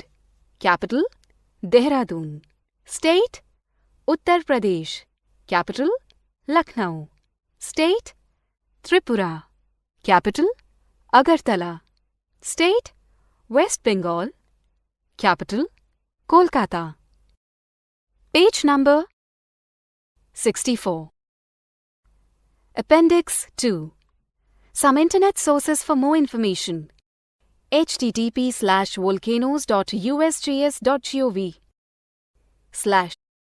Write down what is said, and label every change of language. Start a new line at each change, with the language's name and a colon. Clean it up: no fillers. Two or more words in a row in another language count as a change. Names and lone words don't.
English: Capital, Dehradun. State, Uttar Pradesh. Capital, Lucknow. State, Tripura. Capital, Agartala. State, West Bengal. Capital, Kolkata. Page number 64. Appendix 2. Some internet sources for more information. http://volcanoes.usgs.gov/